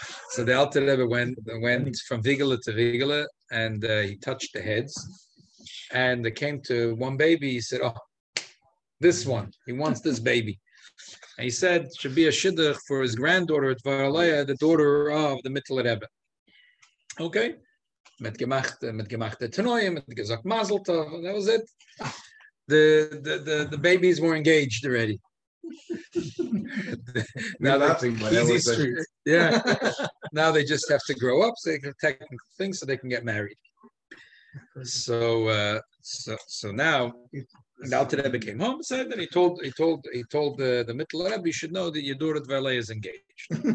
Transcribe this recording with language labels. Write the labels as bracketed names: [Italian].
[English] So the Alter Rebbe went from Vigela to Vigela, and he touched the heads, and they came to one baby. He said, "Oh, this one, he wants this baby." And he said, "Should be a shidduch for his granddaughter, Tvaraleya, the daughter of the Mittler Rebbe." Okay. [Yiddish] Mit gemacht Tanoim, mit gesagt Mazel Tov. [English] That was it. The babies were engaged already. Now easy street. Yeah. Now they just have to grow up, so they can technical things, so they can get married. So now the Alter Rebbe came home and said that he told the Mittler Rebbe, "You should know that your daughter Dvarley is engaged."